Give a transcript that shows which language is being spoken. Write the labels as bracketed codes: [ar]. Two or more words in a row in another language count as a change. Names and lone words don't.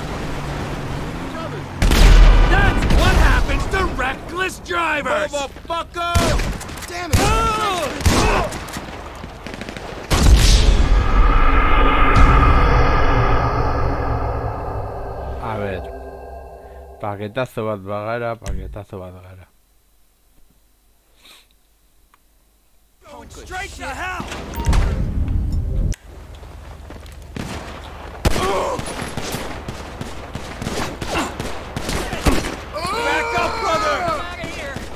[en] That's what happens to reckless drivers! Motherfucker! Damn it! [es] A ver. [eu] Paketazo bat bagara, paketazo bat gara. [en] Going straight to hell! Back up, brother! Out of here!